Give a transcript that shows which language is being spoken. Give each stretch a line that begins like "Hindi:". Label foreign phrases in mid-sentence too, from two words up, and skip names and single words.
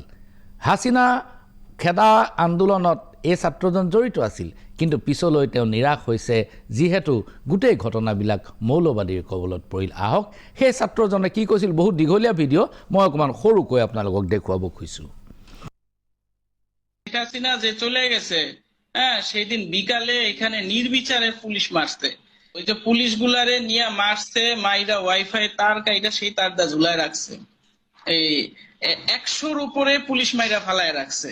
Assamese: হাছিনা খেদা আন্দোলনত এই ছাত্ৰজন জড়িত আছিল, কিন্তু পিছলৈ তেওঁ নিৰাশ হৈছে, যিহেতু গোটেই ঘটনাবিলাক মৌলবাদীৰ কবলত পৰিল। আহক সেই ছাত্ৰজনে কি কৈছিল, বহুত দীঘলীয়া ভিডিঅ', মই অকণমান সৰুকৈ আপোনালোকক দেখুৱাব খুজিছোঁ।
Bangla: হাসিনা যে চলে গেছে, হ্যাঁ, সেই দিন বিকালে এখানে নির্বিচারে পুলিশ মারছে। ওই যে পুলিশ গুলারে নিয়ে মারছে, মাইরা ওয়াইফাই তার কাইটা সেই তারটা ঝুলায় রাখছে। এই 100-র উপরে পুলিশ মাইরা ফালায় রাখছে।